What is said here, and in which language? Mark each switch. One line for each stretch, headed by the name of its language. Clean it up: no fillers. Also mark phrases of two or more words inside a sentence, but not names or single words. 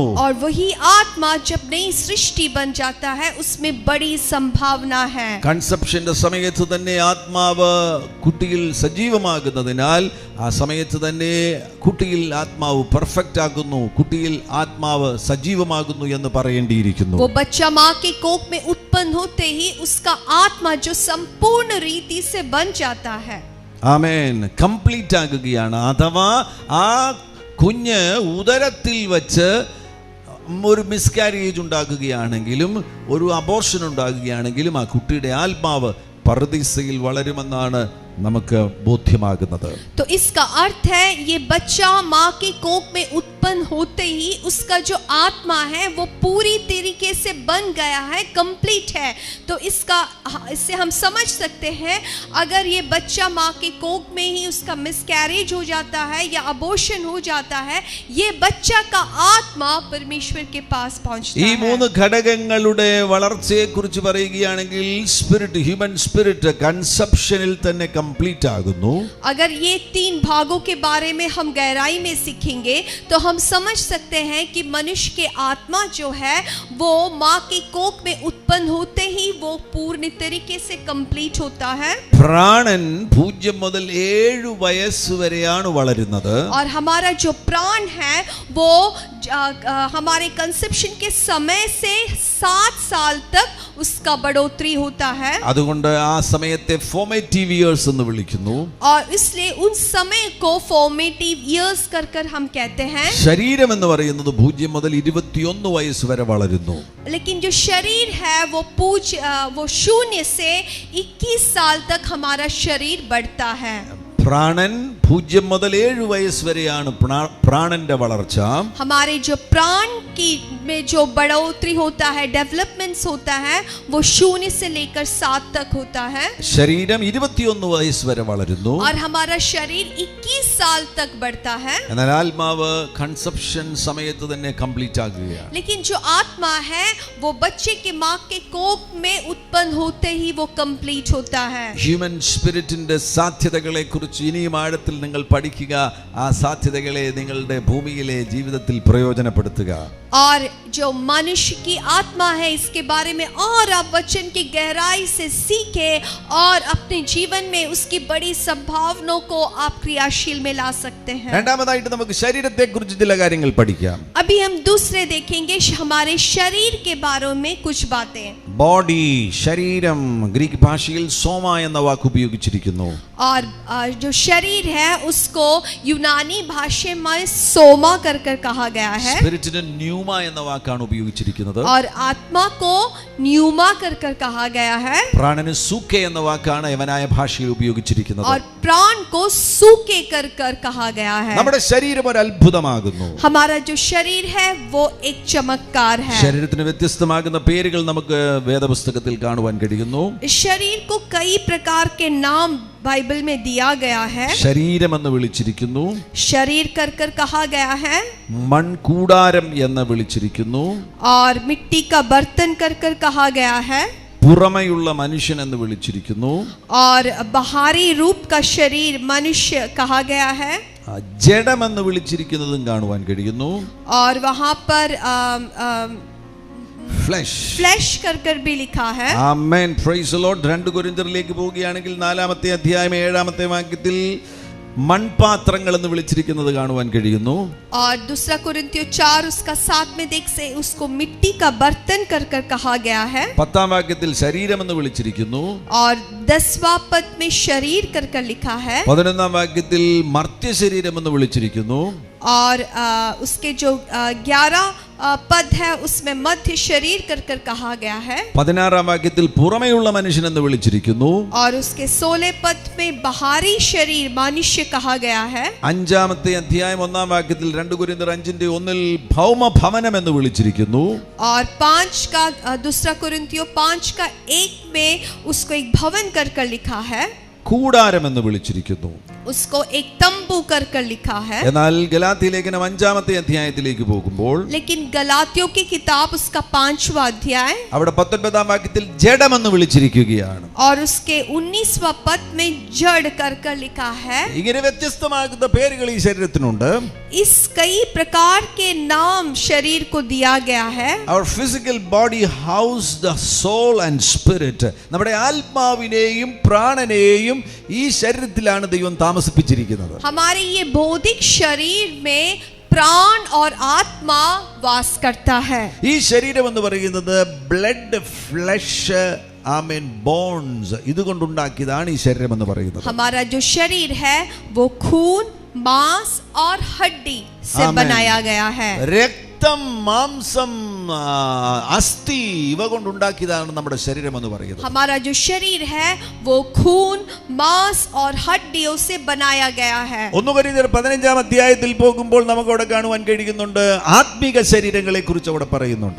Hindi: और वही आत्मा जब नई सृष्टि बन जाता है उसमें बड़ी संभावना है.
Malayalam: കൺസെപ്ഷന്റെ സമയത്ത് തന്നെ ആത്മാവ് കുട്ടിയിൽ സജീവമാകുന്നതിനാൽ ആ സമയത്ത് തന്നെ കുട്ടിയിൽ ആത്മാവ് പെർഫെക്റ്റ് ആകുന്നു, കുട്ടിയിൽ ആത്മാവ് സജീവമാകുന്നു എന്ന് പറയേണ്ടിയിരിക്കുന്നു.
Hindi: वो बच्चा माँ के कोख में उत्पन्न होते ही उसका आत्मा जो संपूर्ण रीति से बन जाता है.
Malayalam: ആമേൻ, കംപ്ലീറ്റ് ആകുകയാണ്. അഥവാ ആ കുഞ്ഞ് ഉദരത്തിൽ വച്ച് ഒരു മിസ്കാരേജ് ഉണ്ടാകുകയാണെങ്കിലും ഒരു അബോർഷൻ ഉണ്ടാകുകയാണെങ്കിലും ആ കുട്ടിയുടെ ആത്മാവ് പർദീസയിൽ വളരുമെന്നാണ് നമുക്ക് ബോധ്യമാകുന്നത്.
Hindi: तो इसका अर्थ है ये बच्चा माँ के कोख में उत्पन्न होते ही उसका जो आत्मा है वो पूरी तरीके से बन गया है, कंप्लीट है. तो इससे हम समझ सकते हैं अगर ये बच्चा माँ के कोख में ही उसका मिसकैरेज हो जाता है या अबॉर्शन हो जाता है, ये बच्चा का आत्मा परमेश्वर के पास पहुंचता ഈ है.
Malayalam: മൂന്ന് ഘടകങ്ങളുടെ വളർച്ചയെ കുറിച്ച് പറയുകയാണെങ്കിൽ സ്പിരിറ്റ്,
English: human spirit
Malayalam: കൺസെപ്ഷനിൽ തന്നെ കംപ്ലീറ്റ് ആകുന്നു.
Hindi: अगर ये 3 भागों के बारे में हम गहराई में सीखेंगे तो हम समझ सकते हैं कि मनुष्य के आत्मा जो है वो माँ के कोख में उत्पन्न होते ही वो पूर्ण तरीके से कंप्लीट होता है.
Malayalam: പ്രാണൻ 0 മുതൽ 7 വയസ്സ് വരെയാണ് വളരുന്നത്.
Hindi: और हमारा जो प्राण है वो हमारे कंसेप्शन के समय से 7 साल तक उसका बढ़ोतरी होता है.
Malayalam: അതുകൊണ്ട് ആ സമയത്തെ
English: formative years
Malayalam: എന്ന് വിളിക്കുന്നു.
Hindi: और इसलिए उन समय को
English: formative years
Hindi: कर हम कहते हैं.
Malayalam: ശരീരം എന്ന് പറയുന്നത് 0 മുതൽ 21 വയസ്സ് വരെ വളരുന്നു.
Hindi: लेकिन जो शरीर है वो 0 से 21 साल तक हमारा शरीर बढ़ता है.
Malayalam: പ്രാണൻ 0 മുതൽ 7 വയസ്സ് വരെയാണ് പ്രാണന്റെ വളർച്ച.
Hindi: हमारे जो प्राण की में जो बढ़ोतरी होता है, डेवलपमेंट्स होता है, वो 0 से लेकर 7 तक होता है.
Malayalam: ശരീരം 21 വയസ്സ് വരെ വളരുന്നു.
Hindi: और हमारा शरीर 21 साल तक बढ़ता है.
Malayalam: എന്നാൽ ആത്മാവ് കൺസെപ്ഷൻ സമയത്ത് തന്നെ കംപ്ലീറ്റ് ആകുകയാണ്.
Hindi: लेकिन जो आत्मा है वो बच्चे के माँ के कोख में उत्पन्न होते ही वो कंप्लीट होता है.
English: human spiritinte
Malayalam: സാധ്യതകളെ കുറിച്ച് ഇനിയും ആഴത്തിൽ നിങ്ങൾ പഠിക്കുക. ആ സാധ്യതകളെ നിങ്ങളുടെ ഭൂമിയിലെ ജീവിതത്തിൽ പ്രയോജനപ്പെടുത്തുക.
Hindi: और जो मनुष्य की आत्मा है इसके बारे में और आप वचन की गहराई से सीखे और अपने जीवन में उसकी बड़ी संभावनाओं को आप क्रियाशील में ला सकते हैं.
Malayalam: രണ്ടാമതായിട്ട് നമുക്ക് ശരീരത്തെ കുറിച്ച് ചില കാര്യങ്ങൾ പഠിക്കാം.
Hindi: अब अभी हम दूसरे देखेंगे हमारे शरीर के बारे में कुछ बातें.
Malayalam: ബോഡി, ശരീരം, ഗ്രീക്ക് ഭാഷയിൽ സോമ എന്ന വാക്ക് ഉപയോഗിച്ചിരിക്കുന്നു.
Hindi: और जो शरीर है उसको यूनानी भाषा में सोमा कर कहा गया है.
Malayalam: സ്പിരിറ്റിന് ന്യൂമ എന്ന വാക്കാണ് ഉപയോഗിച്ചിരിക്കുന്നത്.
Hindi: और आत्मा को न्यूमा कर कहा गया है.
Malayalam: പ്രാണന് സൂക്കെ എന്ന വാക്കാണ് യവനായ ഭാഷയിൽ ഉപയോഗിച്ചിരിക്കുന്നത്.
Hindi: और प्राण को सूके कर कहा गया है.
Malayalam: നമ്മുടെ ശരീരം ഒരു അത്ഭുതമാകുന്നു.
Hindi: हमारा जो शरीर है वो एक चमत्कार है.
Malayalam: ശരീരത്തിന് വ്യത്യസ്തമാകുന്ന പേരുകൾ നമുക്ക് വേദപുസ്തകത്തിൽ കാണുവാൻ കഴിയുന്നു.
Hindi: शरीर को कई प्रकार के नाम बाइबल में दिया गया है.
Malayalam: ശരീരം എന്ന് വിളിച്ചിരിക്കുന്നു.
Hindi: शरीर कर कहा गया है.
Malayalam: മൺകൂടാരം എന്ന് വിളിച്ചിരിക്കുന്നു.
Hindi: और मिट्टी का बर्तन कर कहा गया है.
Malayalam: പുറമെയുള്ള മനുഷ്യൻ എന്ന് വിളിച്ചിരിക്കുന്നു.
Hindi: और बाहरी रूप का शरीर मनुष्य कहा गया है.
Malayalam: ജഡം എന്ന് വിളിച്ചിരിക്കുന്നതും കാണുവാൻ കഴിയുന്നു.
Hindi: और वहां पर ഫ്ലഷ് कर भी लिखा है.
Malayalam: ആമേൻ,
English: Praise the Lord.
Malayalam: 2 കൊരിന്ത്യരിലേക്ക് പോവുകയാണെങ്കിൽ 4-ാമത്തെ അധ്യായം 7-ാമത്തെ വാക്യത്തിൽ മൺപാത്രങ്ങൾ എന്ന് വിളിച്ചിരിക്കുന്നത് കാണുവാൻ കഴിയുന്നു.
Hindi: और दूसरा कुरिन्थियों 4 उसका 7 में देख से उसको मिट्टी का बर्तन कर कहा गया है.
Malayalam: 10-ാം വാക്യത്തിൽ ശരീരം എന്ന് വിളിച്ചിരിക്കുന്നു.
Hindi: और 10वां पद में शरीर कर लिखा है.
Malayalam: 11-ാം വാക്യത്തിൽ മർത്യ ശരീരം എന്ന് വിളിച്ചിരിക്കുന്നു.
Hindi: और उसके जो 11 पद है उसमें मध्य शरीर कर कहा गया है.
Malayalam: 16-ാം വാക്യത്തിൽ പുറമെയുള്ള മനുഷ്യൻ എന്ന് വിളിച്ചിരിക്കുന്നു.
Hindi: और उसके 16 पद में बाहरी शरीर मनुष्य कहा गया है.
Malayalam: 5-ാമത്തെ അധ്യായം 1-ാം വാക്യത്തിൽ 2 കൊരിന്ത്യർ 5:1 ഭൗമ ഭവനം എന്ന് വിളിച്ചിരിക്കുന്നു.
Hindi: और 5 का दूसरा कुरिन्थियों 5 का 1 में उसको एक भवन कर लिखा है.
Malayalam: കൂടാരം എന്ന് വിളിച്ചിരിക്കുന്നു.
Hindi: उसको एक तंबू कर लिखा है.
Malayalam: എന്നാൽ ഗലാത്യ ലേഖനം 5-ാമത്തെ അധ്യായത്തിലേക്ക് പോകുമ്പോൾ
Hindi: लेकिन गलातियों की किताब उसका 5वां अध्याय
Malayalam: അവിടെ 19-ാം വാക്യത്തിൽ ജഡം എന്ന് വിളിച്ചിരിക്കുകയാണ്.
Hindi: और उसके 19वां पद में जड़ कर लिखा है.
Malayalam: ഇങ്ങനെ വ്യത്യസ്തമാകുന്ന പേരുകൾ ഈ ശരീരത്തിനുണ്ട്.
Hindi: इस कई प्रकार के नाम शरीर को दिया गया है.
English: Our physical body house the soul and spirit.
Malayalam: നമ്മുടെ ആത്മാവിനെയും പ്രാണനെയും ഈ ശരീരത്തിലാണ് ദൈവം താമസിപ്പിച്ചിരിക്കുന്നത്.
Hindi: हमारे ये भौतिक शरीर में प्राण और आत्मा वास करता है.
Malayalam: ഈ ശരീരം എന്ന് പറയുന്നത്
English: blood, flesh,
Malayalam: ആമേൻ, ബോൺസ് ഇതുകൊണ്ടുണ്ടാക്കിയതാണ് ഈ ശരീരം എന്ന് പറയുന്നത്.
Hindi: हमारा जो शरीर है वो खून, मांस और हड्डी से बनाया गया है.
Malayalam: രക്തം, മാംസം, അസ്ഥി ഇവ കൊണ്ടുണ്ടാക്കിയതാണ് നമ്മുടെ ശരീരം എന്ന് പറയുന്നത്.
Hindi: हमारा जो शरीर है वो खून, मांस और हड्डियों से बनाया गया है.
Malayalam: 1 കൊരിന്ത്യർ 15-ാം അധ്യായത്തിൽ പോകുമ്പോൾ നമുക്ക് അവിടെ കാണുവാൻ കഴിയുന്നുണ്ട് ആത്മീക ശരീരങ്ങളെ കുറിച്ച് അവിടെ പറയുന്നുണ്ട്.